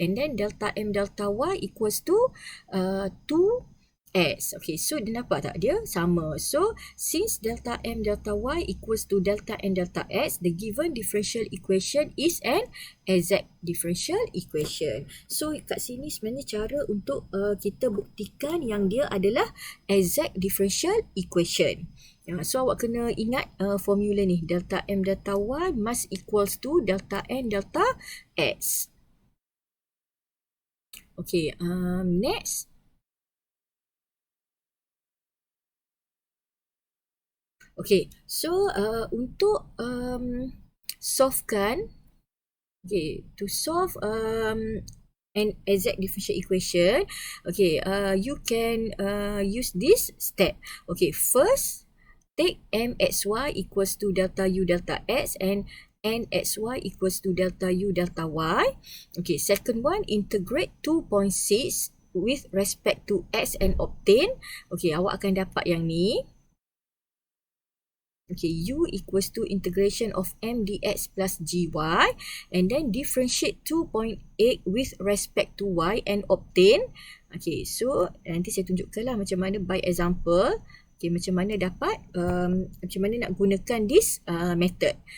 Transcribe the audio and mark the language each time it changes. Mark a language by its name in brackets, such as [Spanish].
[English] And then delta m, delta y equals to 2x. Okay, [Malay] so dia nampak tak? Dia sama. [English] So, since delta m, delta y equals to delta n, delta x, the given differential equation is an exact differential equation. [Malay] So, kat sini sebenarnya cara untuk kita buktikan yang dia adalah [English] exact differential equation. So, [Malay] awak kena ingat formula ni. [English] Delta m, delta y must equals to delta n, delta x. Okay, next. Okay, so [Malay] untuk solvekan, [English] okay, to solve an exact differential equation, okay, you can use this step. Okay, first, take mxy equals to delta u, delta x, and nxy equals to delta u, delta y. Okay, second one, integrate 2.6 with respect to x and obtain. [Malay] Okay, awak akan dapat yang ni. [English] Okay, u equals to integration of m dx plus gy, and then differentiate 2.8 with respect to y and obtain. [Malay] Okay, so nanti saya tunjukkanlah macam mana [English] by example. [Malay] Okay, macam mana dapat, macam mana nak gunakan [English] this method.